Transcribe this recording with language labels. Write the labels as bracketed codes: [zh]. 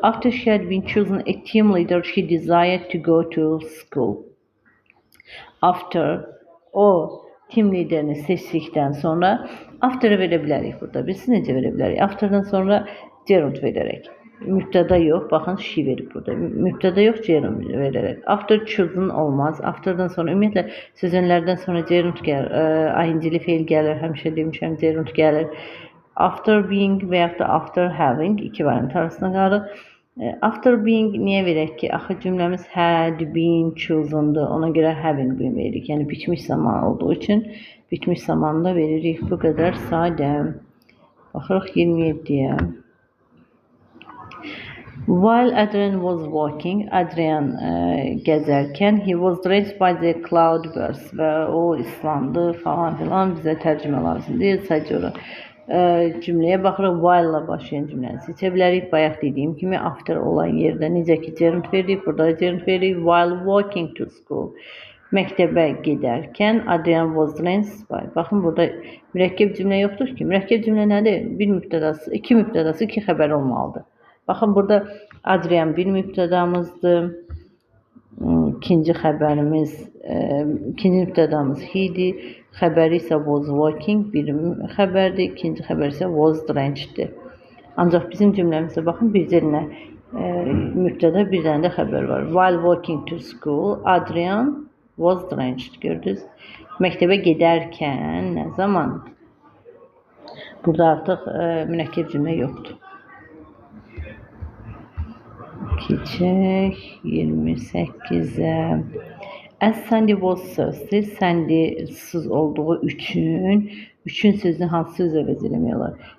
[en] After she had been chosen a team leader, she desired to go to school. [az] After, o team liderini seçdikdən sonra after'ı verə bilərik burada. Biz necə verə bilərik? After'dan sonra gerund verərək. Mübtəda yox, baxın, she verib burada. Mübtəda yox, gerund verərək. [en] After chosen [az] olmaz. After'dan sonra, ümumiyyətlə, sözünlərdən sonra gerund gəlir. Ahincili feil gəlir, həmişə demişəm, gerund gəlir. [en] After being [az] və yaxud da [en] after having, [az] iki variant arasına qalırıq. [en] After being [az] niyə verək ki? Axı cümləmiz had been chosen'dur. Ona görə [en] having been [az] veririk. Yəni bitmiş zaman olduğu üçün bitmiş zamanında veririk. Bu qədər sadə. Baxırıq 27-yə. [en] While Adrian was walking, [az] Adrian gəzərkən, [en] he was drenched by the cloudburst [az] və o islandı falan filan. Bizə tərcümə lazımdır. Sadəcə ora cümləyə baxırıq. While ilə başlayan cümləni seçə bilərik. Bayaq dediyim kimi after olan yerdə necə ki gerund veririk, burada gerund veririk. [en] While walking to school, [az] məktəbə gedərkən [en] Adrian was drenched by. [az] Baxın burada mürəkkəb cümlə yoxdur ki. Mürəkkəb cümlə nədir? Bir mübtədası, iki mübtədası, iki xəbər olmalıdır. Baxın burada Adrian bir mübtədamızdır. İkinci xəbərimiz, ikinci mübtədamız he-dir. Xəbəri isə was walking bir xəbərdir. İkinci xəbər isə was drenched-dir. Ancaq bizim cümləmizdə baxın bir dənə mübtədə, bir dənə də xəbər var. [en] While walking to school, Adrian was drenched. [az] Gördünüz? Məktəbə gedərkən nə zaman? Burada artıq mürəkkəb cümlə yoxdur. Keçək 28-ə. [en] As Sandy was thirsty, [az] Sandy susuz olduğu üçün sözünü hansı söz əvəz eləmək olar?